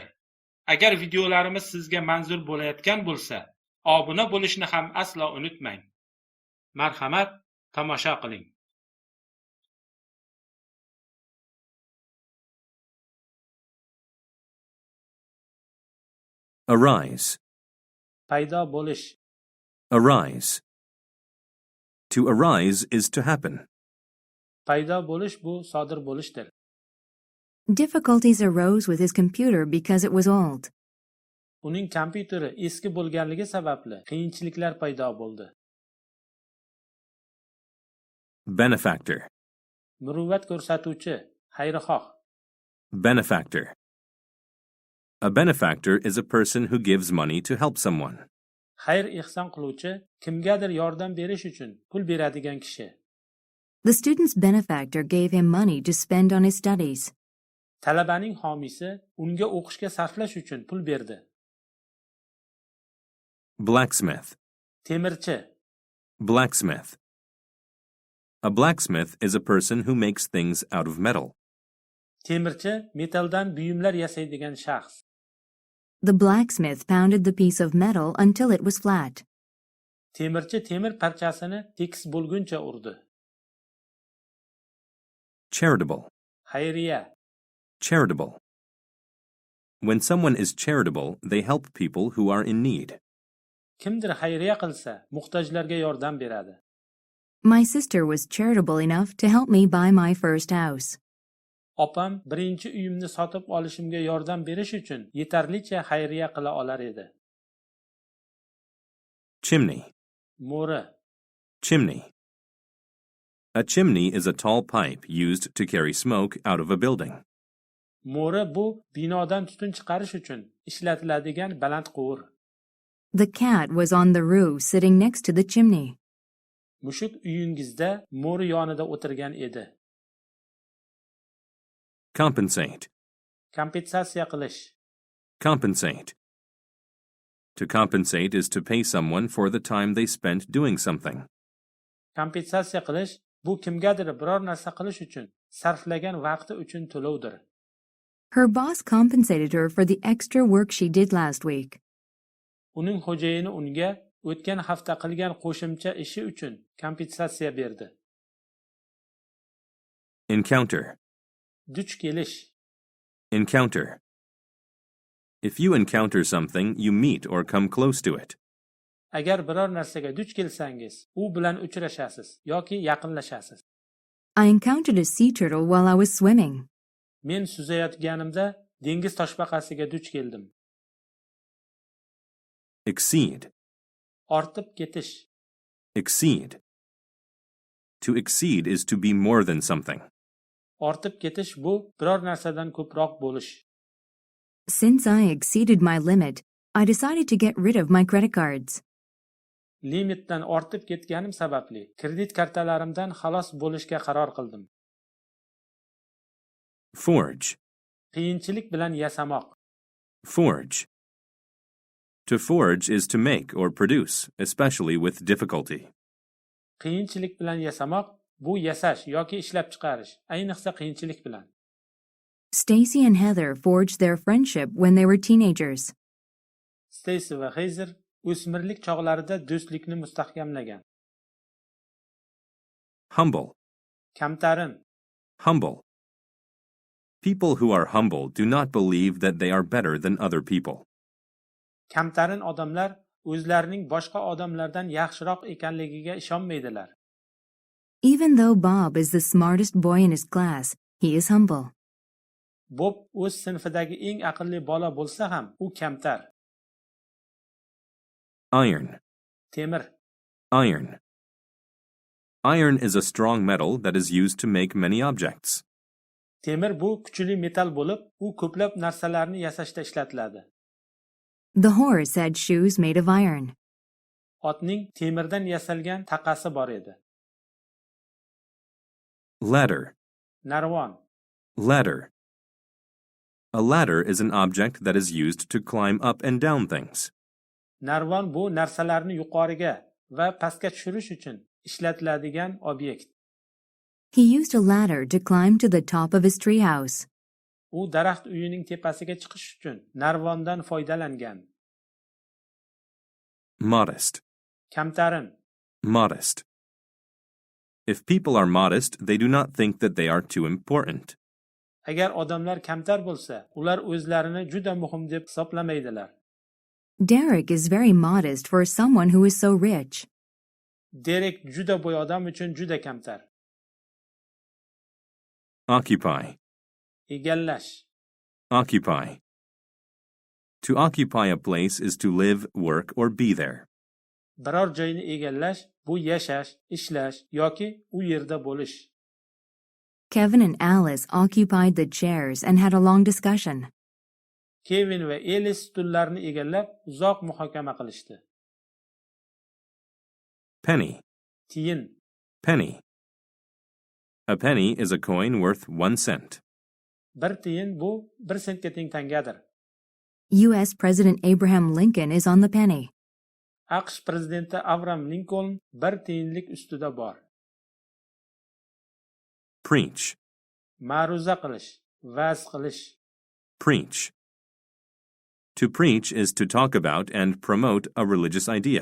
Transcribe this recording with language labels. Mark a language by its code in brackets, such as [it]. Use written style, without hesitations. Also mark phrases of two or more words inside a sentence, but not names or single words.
[uz] Agar videolarimiz sizga manzur bo'layotgan bo'lsa, obuna bo'lishni ham aslo unutmang. Marhamat, tomosha qiling. [en] Arise. [uz] Paydo bo'lish. [en] Arise. To arise is to happen. [uz] Paydo bo'lish bu sodir bo'lishdir. [en] Difficulties arose with his computer because it was old. [uz] Uning kompyuteri eski bo'lganligi sababli qiyinchiliklar paydo bo'ldi. [en] Benefactor. [uz] Muruvvat ko'rsatuvchi, xayrixoh. [en] Benefactor. A benefactor is a person who gives money to help someone. [uz] Xayr ehson qiluvchi, kimgadir yordam berish uchun pul beradigan kishi. [en] The student's benefactor gave him money to spend on his studies. [uz] Talabaning homiysi unga o'qishga sarflash uchun pul berdi. [en] Blacksmith. [uz] Temirchi. [en] Blacksmith. A blacksmith is a person who makes things out of metal. [uz] Temirchi metaldan buyumlar yasaydigan shaxs. [en] The blacksmith pounded the piece of metal until it was flat. [uz] Temirchi temir parchasini tekis bo'lguncha urdi. [en] Charitable. [uz] Xayriya. [en] Charitable. When someone is charitable, they help people who are in need. [uz] Kimdir xayriya qilsa, muhtojlarga yordam beradi. [en] My sister was charitable enough to help me buy my first house. [uz] Opam birinchi uyimni sotib olishimga yordam berish uchun yetarlicha xayriya qila olar edi. [en] Chimney. [uz] Mo'ri. [en] Chimney. A chimney is a tall pipe used to carry smoke out of a building. [uz] Mo'ri bu binodan tutun chiqarish uchun ishlatiladigan baland quvur. [en] The cat was on the roof sitting next to the chimney. [uz] Mushuk uyingizda mo'ri yonida o'tirgan edi. [en] Compensate. [uz] Kompensatsiya qilish. [en] Compensate. To compensate is to pay someone for the time they spent doing something. [uz] Kompensatsiya qilish bu kimgadir biror narsa qilish uchun sarflagan vaqti uchun to'lovdir. [en] Her boss compensated her for the extra work she did last week. [uz] Uning xo'jayini unga o'tgan hafta qilgan qo'shimcha ishi uchun kompensatsiya berdi. [en] Encounter. [uz] Duch kelish. [en] Encounter. If you encounter something, you meet or come close to it. [uz] Agar biror narsaga duch kelsangiz, u bilan uchrashasiz yoki yaqinlashasiz. [en] I encountered a sea turtle while I was swimming. [uz] Men suzayotganimda dengiz toshbaqasiga duch keldim. [en] Exceed. [uz] Ortib ketish. [en] Exceed. To exceed is to be more than something. [uz] Ortib ketish bu biror narsadan ko'proq bo'lish. [en] Since I exceeded my limit, I decided to get rid of my credit cards. [uz] Limitdan ortib ketganim sababli kredit kartalarimdan xalos bo'lishga qaror qildim. [en] Forge. [uz] Qiyinchilik bilan yasamoq. [en] Forge. To forge is to make or produce, especially with difficulty. [uz] Qiyinchilik bilan yasamoq bu yasash yoki ishlab chiqarish, ayniqsa qiyinchilik bilan. [en] Stacy and Heather forged their friendship when they were teenagers. [uz] Stacy va Heather o'smirlik chog'larida do'stlikni mustahkamlagan. [en] Humble. [uz] Kamtarin. [en] Humble. People who are humble do not believe that they are better than other people. [uz] Kamtarin odamlar o'zlarining boshqa odamlardan yaxshiroq ekanligiga ishonmaydilar. [en] Even though Bob is the smartest boy in his class, he is humble. [uz] Bob o'z sinfidagi eng aqlli bola bo'lsa ham, u kamtar. [en] Iron. [uz] Temir. [en] Iron. Iron is a strong metal that is used to make many objects. [uz] Temir bu kuchli metal bo'lib, u ko'plab narsalarni yasashda ishlatiladi. [en] The horse had shoes made of iron. [uz] Otning temirdan yasalgan taqasi bor edi. [en] Ladder. [uz] narvon, [en] Ladder. A ladder is an object that is used to climb up and down things. [uz] narvon bu narsalarni yuqoriga va pastga tushirish uchun ishlatiladigan obyekt. [en] He used a ladder to climb to the top of his treehouse. [uz] U daraxt uyining tepasiga chiqish uchun narvondan foydalangan. [en] Modest. [uz] Kamtarin, [en] Modest. If people are modest, they do not think that they are too important. [uz] agar odamlar kamtar bo'lsa, ular o'zlarini juda muhim deb hisoblamaydilar. [en] Derek is very modest for someone who is so rich. [uz] Derek juda boy odam uchun juda kamtar. [en] Occupy. [uz] Egallash, [en] Occupy. To occupy a place is to live, work, or be there. [uz] biror joyni egallash bu yashash, ishlash yoki u yerda bo'lish. [en] Kevin and Alice occupied the chairs and had a long discussion. [uz] Kevin va Alice stullarni egallab uzoq muhokama qilishdi. [en] Penny. [uz] Tiyin, [en] Penny. A penny is a coin worth 1 cent. [uz] bir tiyin bu 1 sentga teng tangadir. [en] U.S. President Abraham Lincoln is on the penny. [uz] AQSh prezidenti Abraham Lincoln 1 tiyinlik ustida bor. [en] Preach. [uz] Ma'ruza qilish, va'z qilish. [en] Preach. To preach is to talk about and promote a religious idea.